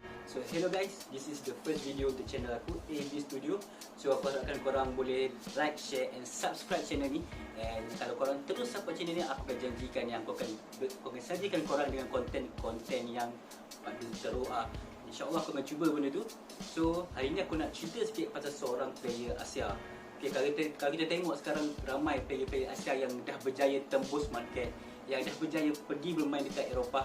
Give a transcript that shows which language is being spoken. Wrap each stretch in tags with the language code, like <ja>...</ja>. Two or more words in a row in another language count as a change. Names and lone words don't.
<en>So hello guys, this is the first video</en> <ms>untuk channel aku,</ms> <en>AB Studio.</en> <ms>So aku harapkan korang boleh</ms> <en>like, share and subscribe</en> <ms>channel ni. And kalau korang terus support channel ni, aku akan janjikan yang aku akan sajikan korang dengan konten yang pada teruk lah. InsyaAllah aku akan cuba benda tu. So hari ni aku nak cerita sikit pasal seorang player Asia. Okay, kalau kita tengok sekarang ramai player-player Asia yang dah berjaya tembus market, yang dah berjaya pergi bermain dekat Eropah.</ms>